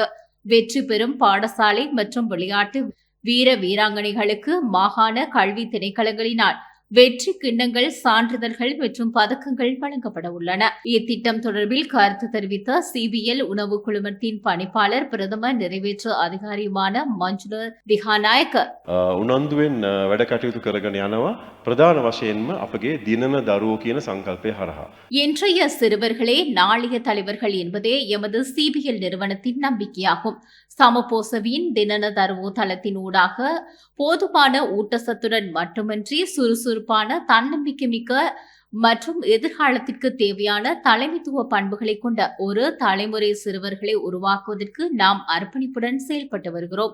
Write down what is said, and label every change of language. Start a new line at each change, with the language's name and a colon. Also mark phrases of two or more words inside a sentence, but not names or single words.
Tamil: வெற்றி பெறும் பாடசாலை மற்றும் விளையாட்டு வீர வீராங்கனைகளுக்கு மாகாண கல்வி திணைக்களங்களினால் வெற்றி கிண்ணங்கள், சான்றிதழ்கள் மற்றும் பதக்கங்கள் வழங்கப்பட உள்ளன. இத்திட்டம் தொடர்பில் கருத்து தெரிவித்த CBL உணவு குழுமத்தின் பணிப்பாளர் பிரதம நிறைவேற்று அதிகாரியுமான மஞ்சுள திஹாநாயக்க,
Sinhala: උනන්දුවෙන් වැඩ කටයුතු කරගෙන යනවා ප්‍රධාන වශයෙන්ම අපගේ දිනන දරුවෝ කියන සංකල්පය හරහා.
Tamil: இன்றைய சிறுவர்களே நாளைய தலைவர்கள் என்பதே எமது CBL நிறுவனத்தின் நம்பிக்கையாகும். சமபோசவியின் தினன தருவோ தளத்தின் ஊடாக போதுமான ஊட்டச்சத்துடன் மட்டுமின்றி சுறுசுறுப்பான, தன்னம்பிக்கை மிக்க மற்றும் எதிர்காலத்திற்கு தேவையான தலைமைத்துவ பண்புகளை கொண்ட ஒரு தலைமுறை சிறுவர்களை உருவாக்குவதற்கு நாம் அர்ப்பணிப்புடன் செயல்பட்டு வருகிறோம்.